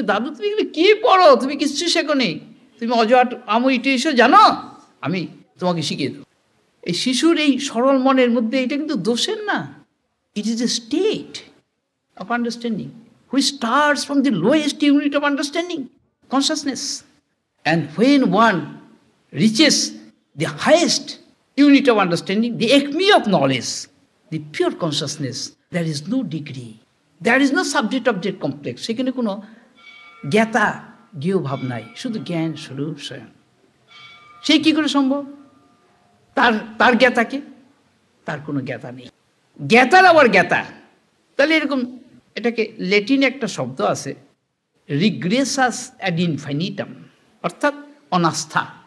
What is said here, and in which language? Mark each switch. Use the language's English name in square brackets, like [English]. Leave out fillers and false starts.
[Bangla] দাদু তুমি এগুলো কী পড়ো? তুমি কিছু শেখো নেই, তুমি অজ আময় ইটো এসে জানো, আমি তোমাকে শিখিয়ে দেবো। এই শিশুর এই সরল মনের মধ্যে এটা কিন্তু দোষের না, [English] It is a state of understanding which starts from the lowest unit of understanding, consciousness. And when one reaches the highest unit of understanding, the acme of knowledge, the pure consciousness, there is no degree, there is no subject-object complex. [Bangla] সেখানে কোনো জ্ঞাতা জ্ঞেয় ভাব নাই, শুধু জ্ঞান স্বরূপ স্বয়ং। সেই কী করে সম্ভব? তার জ্ঞাতাকে, তার কোনো জ্ঞাতা নেই, জ্ঞাতার আবার জ্ঞাতা। তাহলে এরকম, এটাকে ল্যাটিনে একটা শব্দ আছে, রিগ্রেসাস অ্যাড ইনফাইনিটাম, অর্থাৎ অনাস্থা।